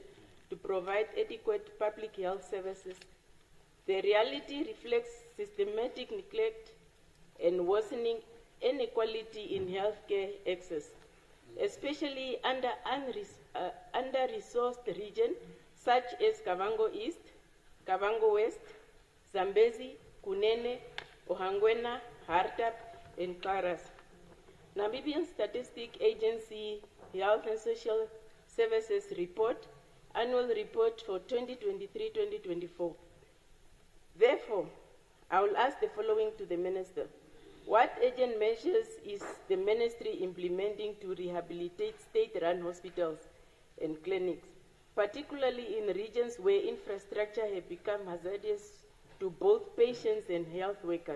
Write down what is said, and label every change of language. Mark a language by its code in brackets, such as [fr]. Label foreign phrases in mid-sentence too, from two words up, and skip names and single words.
[en] to provide adequate public health services, the reality reflects systematic neglect and worsening inequality in healthcare access, especially under under-resourced regions such as Kavango East, Kavango West, Zambezi, Kunene, Ohangwena, Hardap, and Karas. Namibian Statistic Agency Health and Social Services Report, Annual Report for 2023-2024. Therefore, I will ask the following to the Minister. What urgent measures is the Ministry implementing to rehabilitate state-run hospitals and clinics, particularly in regions where infrastructure have become hazardous to both patients and health workers?